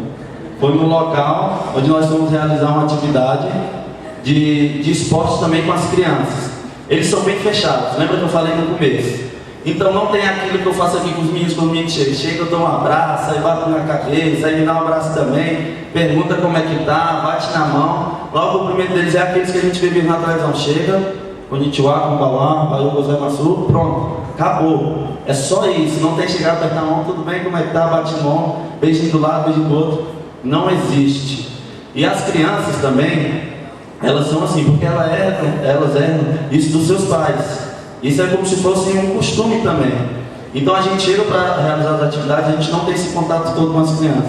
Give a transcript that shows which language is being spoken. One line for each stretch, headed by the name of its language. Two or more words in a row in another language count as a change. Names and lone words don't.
Portuguese: Foi no local onde nós fomos realizar uma atividade de esporte também com as crianças. Eles são bem fechados, lembra que eu falei no começo? Então não tem aquilo que eu faço aqui com os meninos quando o menino chega, eu dou um abraço, aí bato na cabeça, aí me dá um abraço também, pergunta como é que tá, bate na mão. Logo o primeiro deles é aqueles que a gente vê vindo na televisão, chega,
Japanese: こんにちは、こんばんは、ばいうございます,
Portuguese: pronto, acabou. É só isso, não tem chegar, apertar a mão, tudo bem, como é que tá, bate mão, beijinho do lado, beijinho do outro, não existe. E as crianças também, elas são assim, porque elas herdam isso dos seus pais. Isso é como se fosse um costume também. Então a gente chega para realizar as atividades, a gente não tem esse contato todo com as crianças.